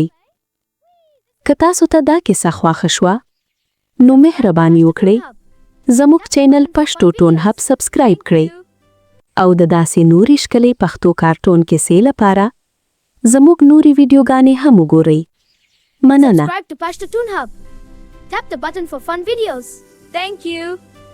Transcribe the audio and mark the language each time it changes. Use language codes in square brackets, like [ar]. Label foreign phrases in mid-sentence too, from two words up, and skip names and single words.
[ps] که تاسو ته دا کیسه خوښه شوه نو مهرباني وکړئ زموږ چینل پښتو ټون هب سبسکرایب کړئ او د داسې نورې ښکلې پښتو کارټون کیسې لپاره زموږ نورې ویډیوګانې هم وګورئ. مننه. [en] Subscribe to Pashto Toon Hub. Tap the button for fun videos. Thank you.